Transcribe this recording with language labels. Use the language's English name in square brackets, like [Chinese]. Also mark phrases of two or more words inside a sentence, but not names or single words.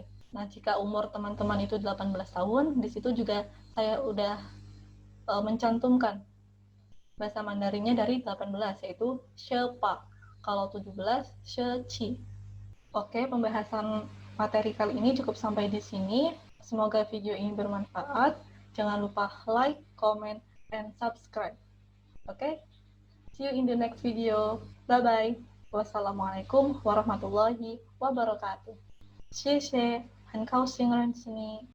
[Indonesian] Nah, jika umur teman-teman itu 18 tahun, di situ juga saya udah mencantumkan bahasa Mandarinnya dari 18, yaitu shepa. Kalau 17, sheci. Oke, pembahasan materi kali ini cukup sampai di sini. Semoga video ini bermanfaat. Jangan lupa [English] like, comment, and subscribe. [Indonesian] Oke? [English] See you in the next video. Bye-bye. [Arabic] والسلام عليكم ورحمة الله وبركاته. [Chinese] 谢谢，很高兴认识你。